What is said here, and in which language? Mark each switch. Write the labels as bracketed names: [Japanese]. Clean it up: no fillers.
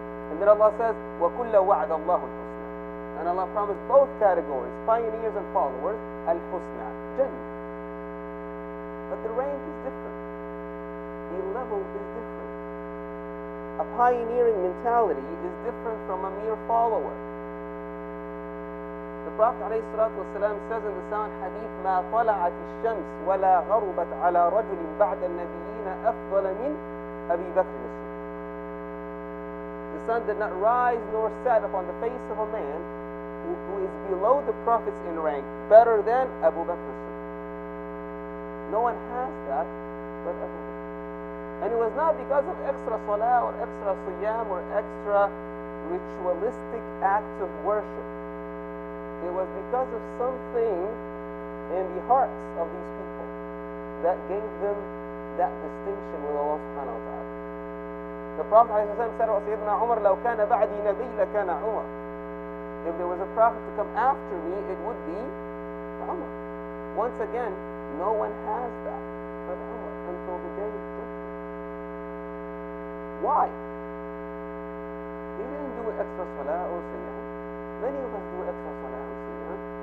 [English] And then Allah says, [Arabic] وَكُلَّ وَعْدَ اللَّهُ الْحُسْنَى, [English] and Allah promised both categories, pioneers and followers, al-husna, Jannah. But the rank is different. The level is different. A pioneering mentality is different from a mere follower. The Prophet ﷺ says in the sound hadith, [Arabic] ما طلعت الشمس ولا غربت على رجل بعد النبيين أفضل من أبي بكر الصديق. [English] The sun did not rise nor set upon the face of a man who is below the prophets in rank, better than Abu Bakr as-Siddiq. No one has that but Abu Bakr. And it was not because of extra salah or extra siyam or extra ritualistic acts of worship. It was because of something in the hearts of these people that gave them that distinction with Allah subhanahu wa ta'ala. The Prophet ﷺ said, [Arabic] وَسَيِّدُنَا عُمَرْ لَوْ كَانَ بَعْدِي نَبِيٌّ لَكَانَ عُمَرْ. [English] If there was a prophet to come after me, it would be Umar. Once again, no one has that but Umar until the day of judgment. Why? He didn't do extra salah or siyam. Many of us do extra salah or siyam.